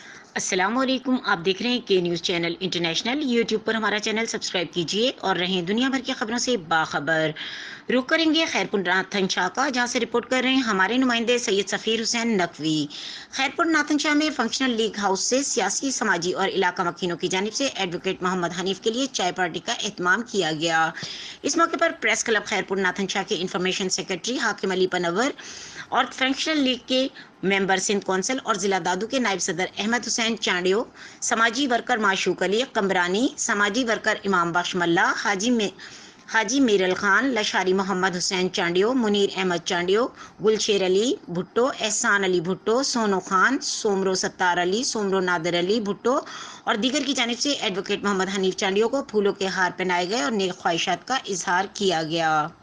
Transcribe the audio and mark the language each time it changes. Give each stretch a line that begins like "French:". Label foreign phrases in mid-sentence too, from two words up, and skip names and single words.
Urdu: अस्सलामुअलैकुम। آپ دیکھ رہے ہیں کے نیوز چینل انٹرنیشنل۔ یوٹیوب پر ہمارا چینل سبسکرائب کیجیے اور رہیں دنیا بھر کی خبروں سے باخبر. رخ کریں گے خیرپور ناتھن شاہ کا، جہاں سے رپورٹ کر رہے ہیں ہمارے نمائندے سید سفیر حسین نقوی. خیرپور ناتھن شاہ میں فنکشنل لیگ ہاؤس سے سیاسی، سماجی اور علاقہ مکینوں کی جانب سے ایڈووکیٹ محمد حنیف کے لیے چائے پارٹی کا اہتمام کیا گیا. اس موقع پر پریس کلب خیرپور ناتھن شاہ کے انفارمیشن سیکرٹری حاکم علی پنور اور فنکشنل لیگ کے ممبر سندھ کونسل اور ضلع دادو کے نائب صدر احمد حسین چانڈیو، سماجی ورکر معشوق علی کمرانی، سماجی ورکر امام بخش ملاح، حاجی میرل خان، لاشاری محمد حسین چانڈیو، منیر احمد چانڈیو، گل شیر علی بھٹو، احسان علی بھٹو، سونو خان، سومرو ستار علی، سومرو نادر علی بھٹو اور دیگر کی جانب سے ایڈووکیٹ محمد حنیف چانڈیو کو پھولوں کے ہار پہنائے گئے اور نیک خواہشات کا اظہار کیا گیا.